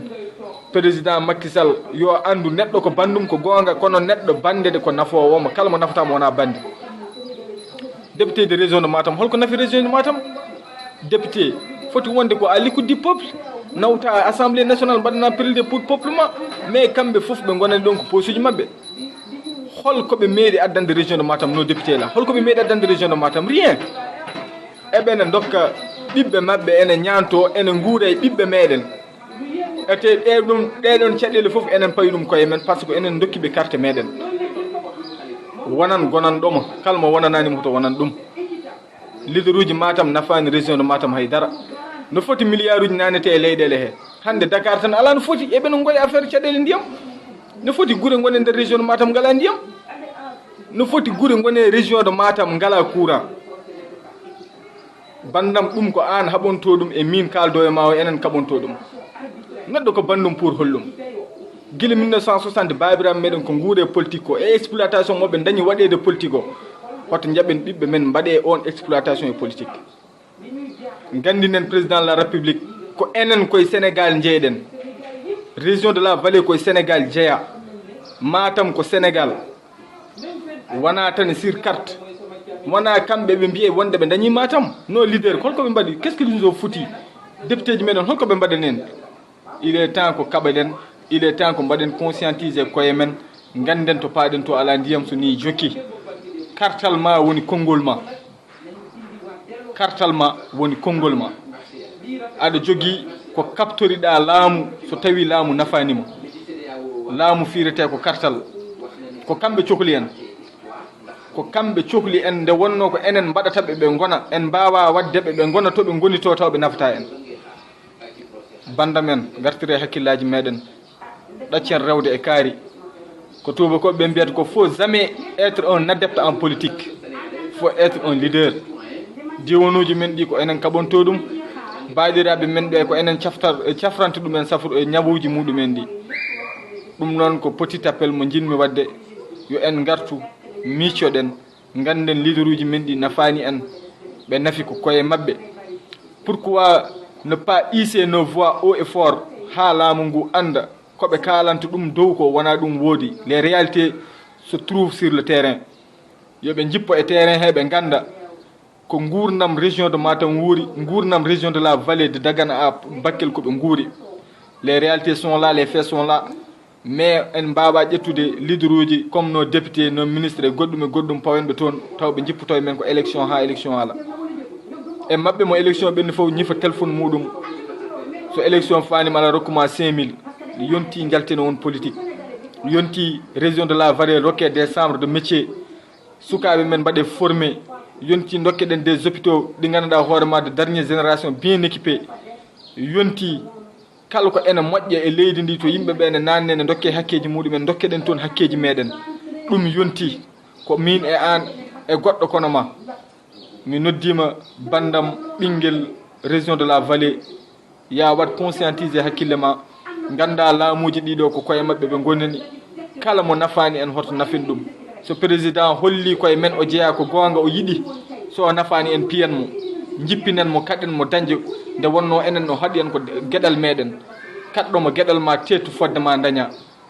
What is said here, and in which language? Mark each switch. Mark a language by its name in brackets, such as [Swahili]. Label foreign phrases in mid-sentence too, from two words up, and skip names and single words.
[Fula] Président Macky Sall yo andu neɗɗo ko bandum ko gonga, kono neɗɗo bandede ko nafowomo, kala mo nafatama wona bande. [French] Député de région de Matam, [Fula] holko nafi [French] région de Matam? [Fula] Député foti wonde ko [French] à l'écoute du peuple, [Fula] nawta [French] assemblée nationale [Fula] mbaɗana [French] plaider pour peuple [Fula] ma, mais kamɓe fof ɓe gonani ɗon ko posuji mabɓe. Holko ɓe meeɗi addande [French] région de Matam [Fula] no député la? Holko ɓe meeɗi addande [French] région de Matam? [Fula] Rien. Eɓene dokka ɓiɓɓe mabɓe ene ñanto ene guura e ɓiɓɓe meɗen. Ete ɗeɗon caɗele fof enen payi ɗum koye men, [French] par ce que [Fula] enen dokkiɓe carte meɗen. Wonan gonanɗoma, kala mo wonananimo to wonan ɗum. Leader uji Matam nafani [French] région de Matam [Fula] haydara. No foti milliard uji nanete e leyɗele he. Hande Dakar tan ala no foti, eɓe no goya affaire caɗele ndiyam. No foti guure gone nder [French] région de Matam [Fula] ngala ndiyam. No foti guure gone [French] région de Matam [Fula] ngala courant. Bandam ɗum ko an haɓonto ɗum e min kaldo e ma o enen kaɓonto ɗum. Neɗɗo ko bandum pour hollum. Gila 1960 babiraɓe meɗen ko guure politique ko e exploitation moɓe dañi waɗede politique o. Hoto jaɓen ɓiɓɓe men mbaɗe on exploitation e politique. gandinen [French] président de la république [Fula] ko enen koye sénégal jeeyɗen [French] région de la vallée [Fula] koye sénégal jeeya Matam ko sénégal wona tan [French] sur carte [Fula] wona kamɓe ɓe mbiye wonde ɓe dañi Matam no leader holko ɓe mbaɗi [French] qu'est ce que nous [Fula] o foti député ji meɗen holko ɓe mbaɗen en [French] il est temps [Fula] ko kaɓaɗen [French] il est temps [Fula] ko mbaɗen conscientiser koye men ganden to paaɗen to ala ndiyam so ni jokki kartal ma woni konngol ma kartal ma woni konngol ma aɗa jogii ko kaptoriɗa laamu so tawi laamu nafanima laamu firete ko kartal ko kamɓe cohli en ko kamɓe cohli en nde wonno ko enen mbaɗataɓe ɓe gona en mbawa wadde ɓe ɓe gona to ɓe goni to taw ɓe nafata en banda men gartire hakkillaji meɗen ɗaccen rewde e kaari ko tubakoɓe ɓe mbiyata ko [French] faut jamais être un adepte en politique faut être un leader [Fula] diwanuji men ɗi ko enen kaɓonto ɗum baɗiraɓe men ɓe ko enen cafranta ɗumen safru e ñawuji muɗumen ɗi ɗum noon ko [French] petit appel [Fula] mo jinmi wadde yo en gartu miccoɗen ganden leader uji men ɗi nafani en ɓe nafi ko koye mabɓe [French] pourquoi ne pas hisser nos voix haut et fort [Fula] ha laamu ngu anda koɓe kalanta ɗum dow ko wona ɗum woodi [French] les réalités se trouvent sur le terrain [Fula] yoɓe jippo e terrain he ɓe ganda ko gurdam [French] région de Matam [Fula] wuuri gurdam [French] région de la vallée de Dagana à Bakel [Fula] koɓe guuri [French] les réalités sont là les faits sont là [Fula] mais en mbawa ƴettude leader uji [French] comme nos députés nos ministres [Fula] e goɗɗum pawenɓe toon taw ɓe jippoto e men ko élection ha élection ala e mabɓe mo élection ɓenni fof ñifa téléphone muɗum so élection fanima ala rokkuma 5000 yonti jaltino won politique yonti région de la vallée rokke [French] des chambres de métier [Fula] sukaɓe men mbaɗe formé yonti dokkeɗen [French] des hôpitaux [Fula] ɗi ganduɗa hoorema [French] de dernière génération bien équipé [Fula] yonti kala ko ene moƴƴa e leydi ndi to yimɓeɓe ene nanne ne dokke hakkeji muɗumen dokkeɗen toon hakkeji meɗen ɗum yonti ko min e an e goɗɗo kono ma mi noddima bandam ɓinguel [French] région de la vallée [Fula] ya wat conscientiser hakkille ma ganda laamuji ɗiɗo ko koye mabɓe ɓe gonani kala mo nafani en hoto nafin ɗum so président holli koye men o jeeya ko gonga o yiɗi so nafani en piyan mo jippinen mo kaɗen mo dañde nde wonno enen o haaɗi en ko gueɗal meɗen kaɗɗomo gueɗal ma tettu fodde ma daña